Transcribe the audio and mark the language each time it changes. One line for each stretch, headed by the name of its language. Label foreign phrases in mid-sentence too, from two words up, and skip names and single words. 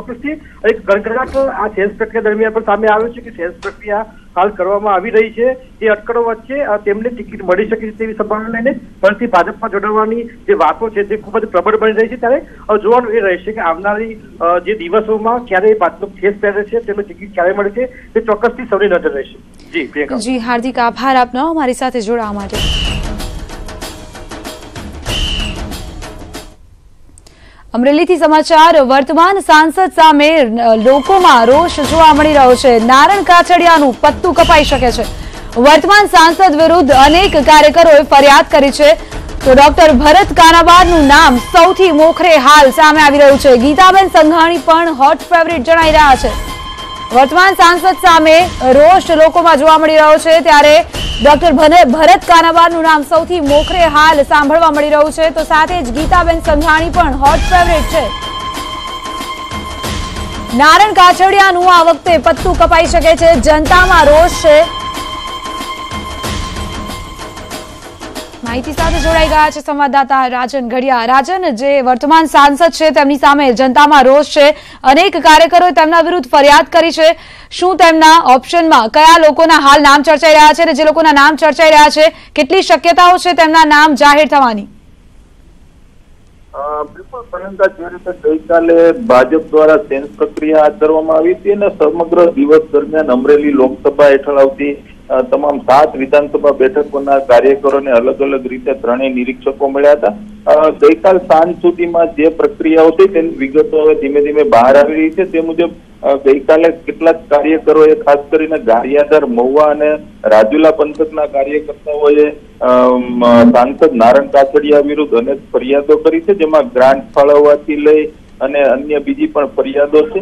Gujarati: ચોક્કસથી એક ગણગણાટ આ સેન્સ પ્રક્રિયા દરમિયાન પણ સામે આવ્યો છે કે સેન્સ પ્રક્રિયા હાલ કરવામાં આવી રહી છે। જે અટકળો વચ્ચે તેમને ટિકિટ મળી શકે છે તેવી સંભાવના લઈને ફરીથી ભાજપમાં જોડાવાની જે વાતો છે તે ખૂબ જ પ્રબળ બની રહી છે। ત્યારે જોવાનું એ રહેશે કે આવનારી જે દિવસોમાં ક્યારે ભાજપ ખેસ પહેરે છે, તેમને ટિકિટ ક્યારે મળે છે તે ચોક્કસથી સૌની નજર રહેશે। જી હાર્દિક આભાર આપનો હમારી સાથે જોડવા માટે। અમરેલી થી સમાચાર। વર્તમાન સાંસદ સામે લોકોમાં રોષ જોવા મળી રહ્યો છે। નારણ કાછડિયાનું પત્તું કપાઈ શકે છે। વર્તમાન સાંસદ વિરુદ્ધ અનેક કાર્યકરોએ ફરિયાદ કરી છે। તો ડૉક્ટર ભરત કાનાબારનું નામ સૌથી મોખરે હાલ સામે આવી રહ્યું છે। ગીતાબેન સંઘાણી પણ
English: hot favourite
Gujarati: જણાઈ રહ્યા છે। વર્તમાન સાંસદ સામે રોષ લોકોમાં જોવા મળી રહ્યો છે, ત્યારે ડૉક્ટર ભરત કાનાબારનું નામ સૌથી મોખરે હાલ સાંભળવા મળી રહ્યું છે। તો સાથે જ ગીતાબેન સંઘાણી પણ
English: hot favourite
Gujarati: છે। નારણ કાછડિયાનું આ વખતે પત્તું કપાઈ શકે છે। જનતામાં રોષ છે। માહિતી સાથે જોડાઈ
Hindi: गया है
Gujarati: સંવાદદાતા રાજન ઘડિયા। રાજન, જે વર્તમાન સાંસદ છે તેમની સામે જનતામાં રોષ છે। અનેક કાર્યકરોએ તેમના વિરુદ્ધ ફરિયાદ કરી છે। શું તેમના ઑપ્શનમાં કયા લોકોના હાલ નામ ચર્ચાઈ રહ્યા છે? જે લોકોના નામ ચર્ચાઈ રહ્યા છે કેટલી શક્યતાઓ છે તેમના નામ જાહેર થવાની? બિલકુલ પ્રિયંકા, જે રીતે ગઈકાલે ભાજપ દ્વારા સેન્સ પ્રક્રિયા હાથ ધરવામાં આવી હતી અને સમગ્ર દિવસ દરમિયાન અમરેલી લોકસભા હેઠળ આવતી તમામ 7 વિધાનસભા બેઠકોના કાર્યકરોને અલગ અલગ રીતે ત્રણેય નિરીક્ષકો મળ્યા હતા। ગઈકાલ સાંજ સુધીમાં જે પ્રક્રિયાઓ છે તેની વિગતો હવે ધીમે ધીમે બહાર આવી રહી છે। તે મુજબ ગઈકાલે કેટલાક કાર્યકરોએ, ખાસ કરીને ગારિયાધાર, મહુવા અને રાજુલા પંથકના કાર્યકર્તાઓએ સાંસદ નારણ કાછડિયા વિરુદ્ધ અનેક ફરિયાદો કરી છે, જેમાં ગ્રાન્ટ ફાળવવાથી લઈ અને અન્ય બીજી પણ ફરિયાદો છે।